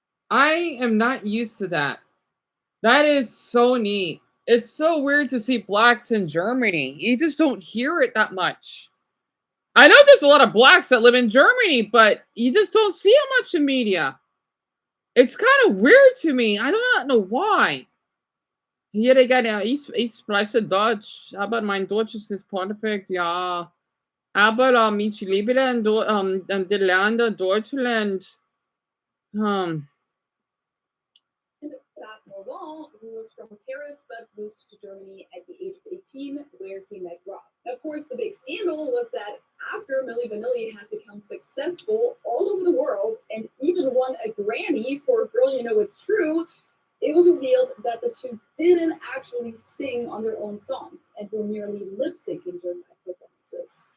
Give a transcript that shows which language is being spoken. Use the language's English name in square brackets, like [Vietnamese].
[English] I am not used to that. That is so neat. It's so weird to see blacks in Germany. You just don't hear it that much. I know there's a lot of blacks that live in Germany, but you just don't see it much in media. It's kind of weird to me. I do not know why. [German] Hier, Digga, ich spreche Deutsch, aber mein Deutsch ist nicht perfekt, ja. Aber ich liebe die Länder Deutschland. [English] And Pat Morvan, who was from Paris but moved to Germany at the age of 18, where he met Rob. Of course, the big scandal was that after Milli Vanilli had become successful all over the world and even won a Grammy for Girl You Know It's True, it was revealed that the two didn't actually sing on their own songs and were merely lip-syncing during live performances.